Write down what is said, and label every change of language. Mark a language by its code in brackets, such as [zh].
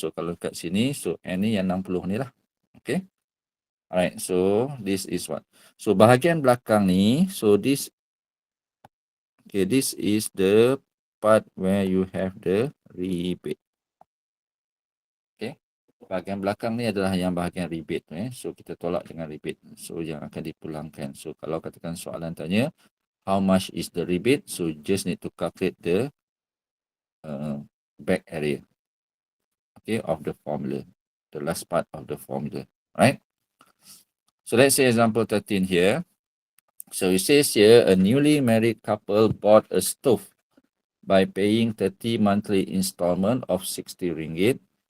[ms] So kalau kat sini, so N ni yang 60 ni lah. Okay. [en] Alright, so this is what. [ms] So bahagian belakang ni, [en] so this, okay, this is the part where you have the rebate. [ms] Okay, bahagian belakang ni adalah yang bahagian rebate. So kita tolak dengan rebate. So yang akan dipulangkan. So kalau katakan soalan tanya, [en] how much is the rebate? So just need to calculate the back area. Okay, of the formula. The last part of the formula. Right? So let's say example 13 here. So it says here, a newly married couple bought a stove by paying 30 monthly installment of 60 ringgit.